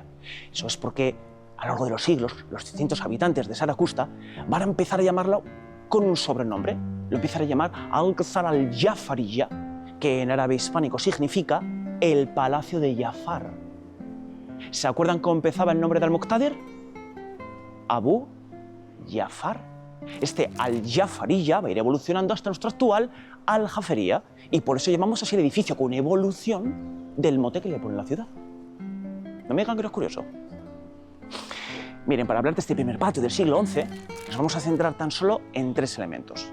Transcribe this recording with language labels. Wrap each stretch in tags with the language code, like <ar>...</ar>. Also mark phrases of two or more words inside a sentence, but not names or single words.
<es>Eso es porque a lo largo de los siglos, los distintos habitantes de Zaragoza van a empezar a llamarlo con un sobrenombre. Lo empiezan a llamar Alcázar al-Jafariya, que en árabe hispánico significa el Palacio de Jafar. ¿Se acuerdan cómo empezaba el nombre de Al-Muqtadir? Abu al-Jafar. Este al-Jafariya va a ir evolucionando hasta nuestro actual al-Jafería, y por eso llamamos así el edificio, con evolución del mote que le pone la ciudad. No me digan que no es curioso. Miren, para hablar de este primer patio del siglo XI, nos vamos a centrar tan solo en 3 elementos.</es>